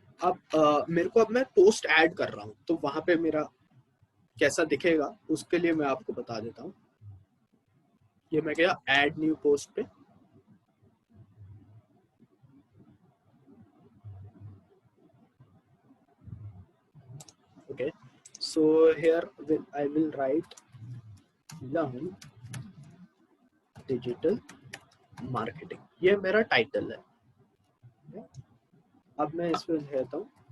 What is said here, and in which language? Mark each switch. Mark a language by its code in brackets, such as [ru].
[hi] अब मेरे को, अब मैं पोस्ट ऐड कर रहा हूँ, तो वहां पे मेरा कैसा दिखेगा उसके लिए मैं आपको बता देता हूँ। ये मैं गया ऐड न्यू पोस्ट पे, okay. [en] So here I will write learn digital marketing, [hi] ये मेरा टाइटल है। अब मैं इसमें लिखता हूँ